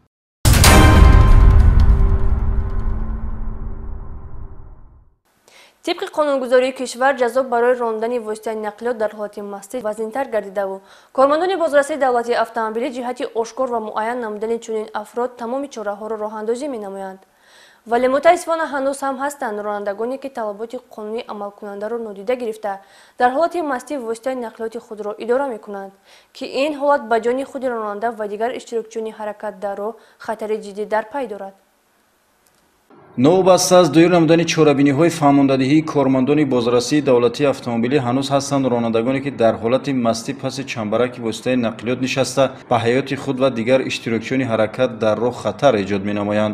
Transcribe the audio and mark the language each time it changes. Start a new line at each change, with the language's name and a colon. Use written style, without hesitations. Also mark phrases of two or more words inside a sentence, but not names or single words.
Tajik: тибқи қонунгузории кишвар ҷазо барои рондани воситаи нақлиёт дар ҳолати мастӣ вазнинтар гардида ва кормандони бозрасии давлатии автомобилӣ ҷиҳати ошкор ва муайян намудани чунин афрод тамоми чораҳоро роҳандозӣ менамоянд. валӣ мутаассифона ҳанӯз ҳам ҳастанд ронандагоне ки талаботи қонунии амалкунандаро нодида гирифта дар ҳолати мастӣ воситаи нақлиёти худро идора мекунанд ки ин ҳолат ба ҷони худи ронанда ва дигар иштирокчиёни ҳаракат дар роҳ хатари ҷиддӣ дар пай дорад. новбаста аз дуюр намудани чорабиниҳои фаҳмондадиҳии кормандони бозрасии давлатии автомобилӣ ҳанӯз ҳастанд ронандагоне ки дар ҳолати мастӣ паси чамбараки воситаи нақлиёт нишаста ба ҳаёти худ ва дигар иштирокчиёни ҳаракат дар роҳ хатар эҷод менамоянд.